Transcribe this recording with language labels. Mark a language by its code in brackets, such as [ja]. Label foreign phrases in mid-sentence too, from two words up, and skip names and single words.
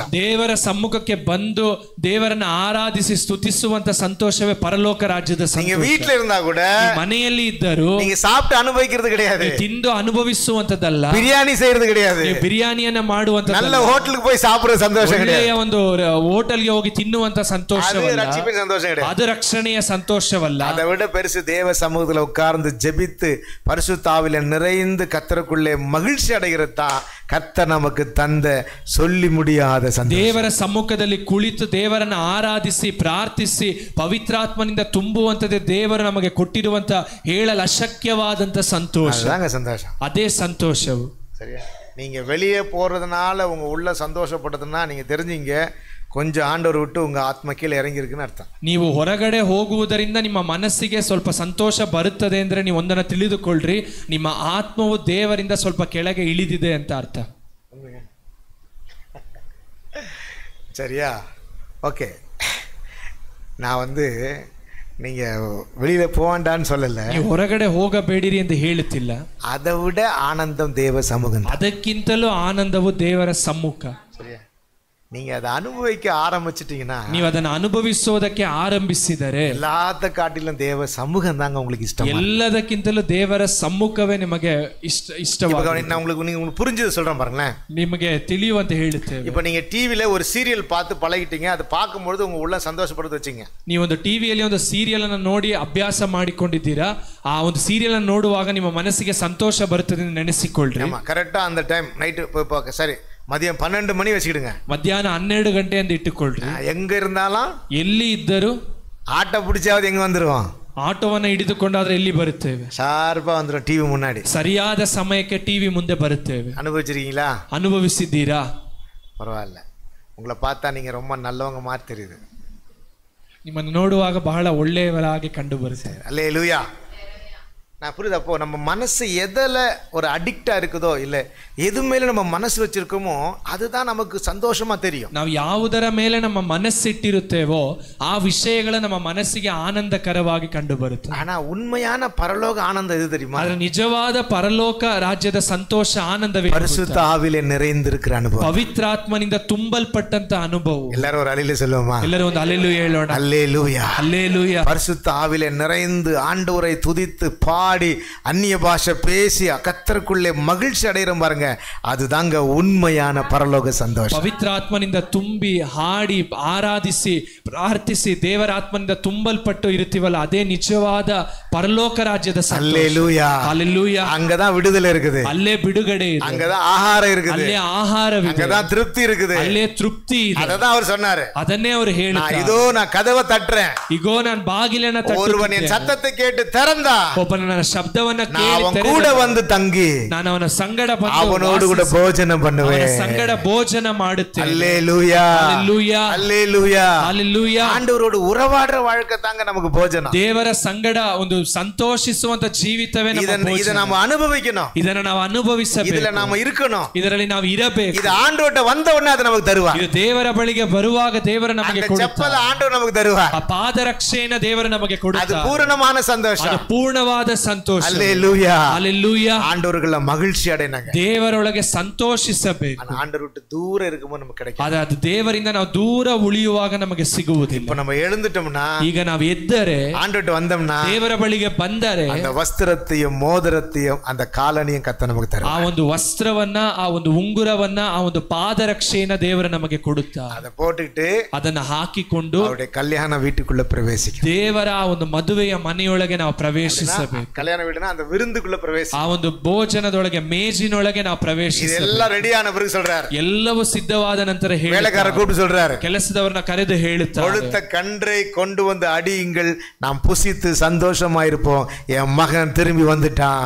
[kn] ದೇವರ ಸಮ್ಮುಖಕ್ಕೆ ಬಂದು ದೇವರನ್ನ ಆರಾಧಿಸಿ ಸ್ತುತಿಸುವಂತ ಸಂತೋಷವೇ ಪರಲೋಕ ರಾಜ್ಯದ ಸಂತೋಷ. [ta] நீங்க வீட்ல இருந்தா கூட, [kn] ಮನೆಯಲ್ಲಿ ಇದ್ದರೂ [ta] நீங்க சாப்பிட்டு அனுபவிக்கிறது கிடையாது, [kn] ತಿಂದು ಅನುಭವಿಸುವಂತದ್ದಲ್ಲ, [ta] பிரியாணಿ செய்யறது கிடையாது, [kn] ಬಿರಿಯಾನಿಯನ್ನ ಮಾಡುವಂತ [ta] நல்ல ಹೋಟೆಲ್ಗೆ போய் சாப்பிடுற சந்தோஷம் கிடையாது, [kn] ಒಂದು ಹೋಟೆಲ್ಗೆ ಹೋಗಿ ತಿನ್ನುವಂತ ಸಂತೋಷವಲ್ಲ, [ta] சந்தோஷம் கிடையாது, [kn] ಅದು ರಕ್ಷಣೆಯ ಸಂತೋಷವಲ್ಲ. [ta] அதை விட பெருசு தேவ சமூகத்துல உட்கார்ந்து ஜெபித்து பரிசுத்தாவில நிறைந்து கர்த்தருக்குள்ளே மகிழ்ச்சி அடைகிறதா கர்த்தர் நமக்கு தந்த சொல்லி முடியாத சந்தோஷம். [kn] ದೇವರ ಸಮ್ಮುಖದಲ್ಲಿ ಕುಳಿತು ದೇವರನ್ನ ಆರಾಧಿಸಿ ಪ್ರಾರ್ಥಿಸಿ ಪವಿತ್ರಾತ್ಮನಿಂದ ತುಂಬುವಂತದೇ ದೇವರು ನಮಗೆ ಕೊಟ್ಟಿರುವಂತ ಹೇಳಲು ಅಶಕ್ಯವಾದಂತ ಸಂತೋಷ. [ta] அதாங்க சந்தோஷம். [kn] ಅದೇ ಸಂತೋಷವು. [ta] சரியா? நீங்க வெளியே போறதுனால உங்க உள்ள சந்தோஷப்படுதுன்னா நீங்க தெரிஞ்சீங்க கொஞ்சம் ஆண்டவர் விட்டு உங்க ஆத்மா கீழே இறங்கி இருக்குன்னு ಅರ್ಥ. [kn] ನೀವು ಹೊರಗಡೆ ಹೋಗುವುದರಿಂದ ನಿಮ್ಮ ಮನಸ್ಸಿಗೆ ಸ್ವಲ್ಪ ಸಂತೋಷ ಬರುತ್ತದೆ ಅಂದ್ರೆ ನೀವು ಒಂದನ್ನು ತಿಳಿದುಕೊಳ್ಳ್ರಿ, ನಿಮ್ಮ ಆತ್ಮವು ದೇವರಿಂದ ಸ್ವಲ್ಪ ಕೆಳಗೆ ಇಳಿದಿದೆ ಅಂತ ಅರ್ಥ. [ta] சரியா? ஓகே. நான் வந்து நீங்க வெளியில போவாண்டான்னு சொல்லல, [kn] ನೀವು ಹೊರಗಡೆ ಹೋಗಬೇಡಿರಿ ಎಂದು ಹೇಳುತ್ತಿಲ್ಲ. [ta] அதை விட ஆனந்தம் தேவ சமூகம். [kn] ಅದಕ್ಕಿಂತಲೂ ಆನಂದವು ದೇವರ ಸಮ್ಮುಖ. [ta] சரியா? நீங்க அதை அனுபவிக்க ஆரம்பிச்சிட்டீங்கன்னா, [kn] ನೀವು ಅದನ್ನು ಅನುಭವಿಸೋದಕ್ಕೆ ಆರಂಭಿಸಿದರೆ [ta] எல்லாத்த காட்டிலும் தேவ சமூகம் தாங்க உங்களுக்கு இஷ்டம். [kn] ಎಲ್ಲದಕ್ಕಿಂತಲೂ ದೇವರ ಸಮ್ಮುಖವೇ ನಿಮಗೆ ಇಷ್ಟವಾಗಿದೆ. [ta] நான் உங்களுக்கு புரிஞ்சது சொல்றேன் பாருங்களேன். [kn] ನಿಮಗೆ ತಿಳಿಯುವಂತೆ ಹೇಳುತ್ತೇವೆ. [ta] இப்போ நீங்க டிவில ஒரு சீரியல் பார்த்து பழகிட்டீங்க, அது பார்க்கும்போது உங்க உள்ள சந்தோஷப்படுது வச்சுங்க. [kn] ನೀವೊಂದು ಟಿವಿಯಲ್ಲಿ ಒಂದು ಸೀರಿಯಲ್ ಅನ್ನು ನೋಡಿ ಅಭ್ಯಾಸ ಮಾಡಿಕೊಂಡಿದ್ದೀರಾ, ಆ ಒಂದು ಸೀರಿಯಲ್ ಅನ್ನು ನೋಡುವಾಗ ನಿಮ್ಮ ಮನಸ್ಸಿಗೆ ಸಂತೋಷ ಬರುತ್ತದೆ ಎಂದು ನೆನೆಸಿಕೊಳ್ಳ್ರಿ. [ta] ಕರೆಕ್ಟಾ அந்த டைம் நைட் சரி மதியம் 12 மணி வச்சுக்கிடுங்க, [kn] ಮಧ್ಯಾಹ್ನ 12 ಗಂಟೆ ಅಂತ ಇಟ್ಟುಕೊಳ್ಳ್ರಿ. [ta] எங்க இருந்தாலும் [kn] ಎಲ್ಲಿ ಇದ್ದರೂ [ta] ஆட்டோ பிடிச்சாவது எங்க வந்துருவோம், [kn] ಆಟೋವನ್ನು ಹಿಡಿದುಕೊಂಡಾದ್ರೆ ಎಲ್ಲಿ ಬರುತ್ತೇವೆ, [ta] ಶಾರ್ಪಾ வந்துரும் டிவி முன்னாடி. [kn] ಸರಿಯಾದ ಸಮಯಕ್ಕೆ ಟಿವಿ ಮುಂದೆ ಬರುತ್ತೇವೆ. [ta] ಅನುಭವಿಸಿருக்கீங்களா? [kn] ಅನುಭವಿಸಿದ್ದೀರಾ? [ta] பரவாயில்ல, உங்களை பார்த்தா நீங்க ரொம்ப நல்லவங்க மாதிரி தெரியுது. ನಿಮ್ಮನ್ನು ನೋಡುವಾಗ ಬಹಳ ಒಳ್ಳೆಯವರಾಗಿ ಕಂಡು ಬರುತ್ತೇವೆ. அல்லேலூயா. நான் புரியுது. அப்போ நம்ம மனசு எதில் ஒரு அடிக்டா இருக்குதோ இல்லை எது மேலே நம்ம மனசு வச்சிருக்கோமோ அதுதான் நமக்கு சந்தோஷமா தெரியும். [kn] ನಾವು ಯಾವುದರ ಮೇಲೆ ನಮ್ಮ ಮನಸ್ಸಿಟ್ಟಿರುತ್ತೇವೋ ಆ ವಿಷಯಗಳು ನಮ್ಮ ಮನಸ್ಸಿಗೆ ಆನಂದಕರವಾಗಿ ಕಂಡು ಬರುತ್ತೆ. [ta] ஆனா உண்மையான பரலோக ஆனந்தம் எது தெரியுமா? [kn] ಆದರೆ ನಿಜವಾದ ಪರಲೋಕ ರಾಜ್ಯದ ಸಂತೋಷ ಆನಂದವೇ [ta] பரிசுத்த ஆவியிலே நிறைந்திருக்கிற அனுபவம், [kn] ಪವಿತ್ರಾತ್ಮನಿಂದ ತುಂಬಲ್ಪಟ್ಟಂತ ಅನುಭವ. [ta] எல்லாரும் ஒரு அலையில சொல்லுவோமா? [kn] ಎಲ್ಲರೂ ಒಂದು ಹಲ್ಲೆಲೂಯಾ ಹೇಳೋಣ. [ta] அல்லேலூயா. [kn] ಹಲ್ಲೆಲೂಯಾ. [ta] பரிசுத்த ஆவியிலே நிறைந்து ஆண்டவரை துதித்து பாடி அந்நிய பாஷை பேசி கர்த்தருக்குள்ளே மகிழ்ச்சி அடைகிறோம் பாருங்க, அதுதாங்க உண்மையான பரலோக சந்தோஷம். [kn] ಪವಿತ್ರಾತ್ಮನಿಂದ ತುಂಬಿ ಹಾಡಿ ಆರಾಧಿಸಿ ಪ್ರಾರ್ಥಿಸಿ ದೇವರ ಆತ್ಮನಿಂದ ತುಂಬಲ್ಪಟ್ಟು ಇರುತ್ತೀವಲ್ಲ, ಅದೇ ನಿಜವಾದ ಪರಲೋಕ ರಾಜ್ಯದ ಸಂತೋಷ. [ta] அல்லேலூயா. [kn] ಹಲ್ಲೆಲೂಯಾ. [ta] அங்கதான் விடுதலை இருக்குது, [kn] ಅಲ್ಲೇ ಬಿಡುಗಡೆ ಇದೆ, [ta] அங்கதான் ஆகாரம் இருக்குது, [kn] ಅಲ್ಲೇ ಆಹಾರವಿದೆ, [ta] அங்கதான் திருப்தி இருக்குது, [kn] ಅಲ್ಲೇ ತೃಪ್ತಿ ಇದೆ. [ta] அததான் அவர் சொன்னாரு. [kn] ಅದನ್ನೇ ಅವರು ಹೇಳ್ತಾರೆ, [ta] இதோ நான் கதவை தட்டுறேன், [kn] ಇಗೋ ನಾನು ಬಾಗಿಲನ್ನ [ta] ஒருவன் என் சத்தத்தை கேட்டு திறந்தா [kn] ಒಬ್ಬನ ನನ್ನ ಶಬ್ದವನ್ನ [ta] நான் அவன் [kn] ಕೇಳಿ [ta] கூட வந்து தங்கி [kn] ನಾನು ಅವನ ಸಂಗಡ ಬಂದು [ta] அவனோடு கூட ಭೋಜனம் பண்ணுவேன். [kn] ಅವನ ಸಂಗಡ ಭೋಜನ ಮಾಡುತ್ತೇನೆ. [ta] அல்லேலூயா. [kn] ಹಲ್ಲೆಲೂಯಾ. [ta] அல்லேலூயா. [kn] ಹಲ್ಲೆಲೂಯಾ. [ta] ஆண்டவரோடு உறவாடுற வாழ்க்கை தாங்க நமக்கு ಭೋಜನ. [kn] ದೇವರ ಸಂಗಡ ಒಂದು ಸಂತೋಷಿಸುವಂತ ಜೀವಿತವೇ ನಮ್ಮ ಭೋಜನ. [ta] இத நாம அனுபவிக்கணும், [kn] ಇದನ್ನ ನಾವು ಅನುಭವಿಸಬೇಕು, [ta] இதுல நாம இருக்கணும், [kn] ಇದರಲ್ಲಿ ನಾವು ಇರಬೇಕು. [ta] இது ஆண்டவர்ட்ட வந்த உடனே அது நமக்கு தருவார். [kn] ಇದು ದೇವರ ಬಳಿಗೆ ಬರುವಾಗ ದೇವರು ನಮಗೆ [ta] அந்த [kn] ಕೊಡುತ್ತಾರೆ. [ta] செப்பல ஆண்டவர் நமக்கு தருவார். [kn] ಆ ಪಾದರಕ್ಷೆಯನ್ನು ದೇವರು ನಮಗೆ [ta] அது [kn] ಕೊಡುತ್ತಾರೆ. [ta] பூரணமான சந்தோஷம். [kn] ಅದು ಪೂರ್ಣವಾದ ಸಂತೋಷ. [ta] அல்லேலூயா. [kn] ಹಲ್ಲೆಲೂಯಾ. [ta] ஆண்டவர்கள மகிழ்ச்சி அடையணும், [kn] ದೇವರೊಳಗೆ ಸಂತೋಷಿಸಬೇಕು. [ta] ஆண்டவர் விட்டு தூரம் இருக்கும்போது நமக்கு கிடைக்கும். [kn] ಅದು ದೇವರಿಂದ ನಾವು ದೂರ ಉಳಿಯುವಾಗ ನಮಗೆ ಸಿಗುವುದಿಲ್ಲ. [ta] இப்ப நம்ம எழுந்துட்டோம்னா, [kn] ಈಗ ನಾವು ಎದ್ದರೆ [ta] ஆண்டவர்ட்ட வந்தோம்னா, [kn] ದೇವರ ಬಳಿಗೆ ಬಂದರೆ [ta] அந்த வஸ்திரத்தையும் மோதிரத்தையும் அந்த காலணியும் கர்த்தர் நமக்கு [kn] ಆ [ta] தருவார். [kn] ಒಂದು ವಸ್ತ್ರವನ್ನ, ಆ ಒಂದು ಉಂಗುರವನ್ನ, ಆ ಒಂದು ಪಾದರಕ್ಷೆಯನ್ನ ದೇವರು ನಮಗೆ ಕೊಡುತ್ತಾರೆ. [ta] அதை போட்டுக்கிட்டு [kn] ಅದನ್ನ ಹಾಕಿಕೊಂಡು [ta] அவருடைய கல்யாண வீட்டுக்குள்ள பிரவேசிக்கும். [kn] ದೇವರ ಆ ಒಂದು ಮದುವೆಯ ಮನೆಯೊಳಗೆ ನಾವು ಪ್ರವೇಶಿಸಬೇಕು. [ta] கல்யாண வீடுனா அந்த விருந்துக்குள்ள பிரவேசி. [kn] ಆ ಒಂದು ಭೋಜನದೊಳಗೆ, ಮೇಜಿನೊಳಗೆ ನಾವು ಪ್ರವೇಶಿಸಬೇಕು. [ta] இதெல்லாம் ரெடியான பிறகு சொல்றாரு, [kn] ಎಲ್ಲವೂ ಸಿದ್ಧವಾದ ನಂತರ [ta] வேலைக்கார கூப்பிட்டு சொல்றாரு, [kn] ಕೆಲಸದವರನ್ನ ಕರೆದು ಹೇಳುತ್ತಾರೆ, [ta] கொழுத்த கன்றை கொண்டு வந்து அடியுங்கள், நாம் புசித்து சந்தோஷமா இருப்போம், என் மகன் திரும்பி வந்துட்டான்.